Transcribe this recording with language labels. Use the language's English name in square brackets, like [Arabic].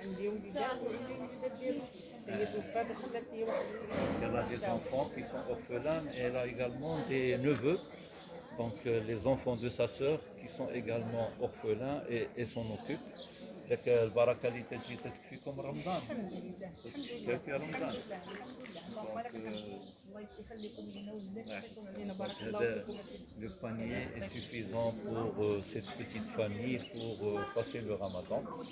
[Arabic] عندي وليدات وعندي وليدات ديالي هي توفات وخلات لي واحد [French] Elle a des enfants qui sont orphelins, et elle a également des neveux, donc les enfants de sa sœur qui sont également orphelins et s'en occupent. [Arabic] Donc البركة اللي تجي تكفيكم رمضان. الحمد لله تكفي رمضان. اللهم لك الحمد الله يخليكم لنا ويبارك فيكم علينا بارك الله فيكم. [French] Le panier est suffisant pour cette petite famille pour passer le ramadan.